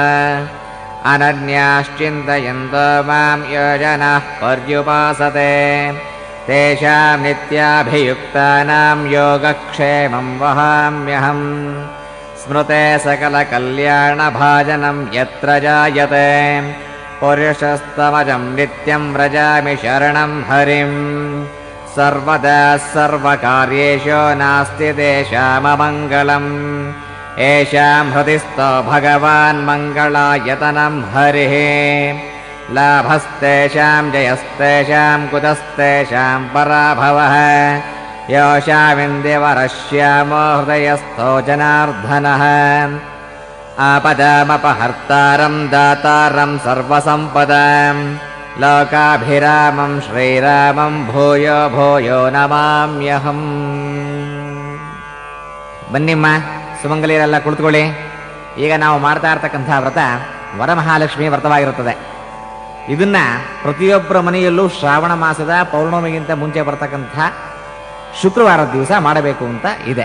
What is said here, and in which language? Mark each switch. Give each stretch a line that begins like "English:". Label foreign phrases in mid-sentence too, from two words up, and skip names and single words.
Sanskrit: अनन्याश्चिन्तयन्तो मां योजनाः पर्युपासते तेषां नित्याभियुक्तानां योगक्षेमं वहाम्यहम्. स्मृते सकलकल्याणभाजनं यत्र जायते पुरुषस्तमजं नित्यं व्रजामि शरणं हरिम्. सर्वदा सर्वकार्येषु नास्ति तेषाममङ्गलम्. एषां हृदिस्थो भगवान् मङ्गलायतनं हरिः. लाभस्तेषां जयस्तेषां कुतस्तेषां पराभवः. योषामिन्द्यवरश्यामो हृदयस्थो जनार्दनः. आपदामपहर्तारं दातारं सर्वसम्पदां लोकाभिरामं श्रीरामं भूयो भूयो नमाम्यहम्.
Kannada: ಬನ್ನಿಮ್ಮ ಸುಮಂಗಲಿಯರೆಲ್ಲ ಕುಳಿತುಕೊಳ್ಳಿ. ಈಗ ನಾವು ಮಾಡ್ತಾ ಇರ್ತಕ್ಕಂಥ ವ್ರತ ವರಮಹಾಲಕ್ಷ್ಮಿ ವ್ರತವಾಗಿರುತ್ತದೆ. ಇದನ್ನ ಪ್ರತಿಯೊಬ್ಬರ ಮನೆಯಲ್ಲೂ ಶ್ರಾವಣ ಮಾಸದ ಪೌರ್ಣಮಿಗಿಂತ ಮುಂಚೆ ಬರ್ತಕ್ಕಂಥ ಶುಕ್ರವಾರದ ದಿವಸ ಮಾಡಬೇಕು ಅಂತ ಇದೆ.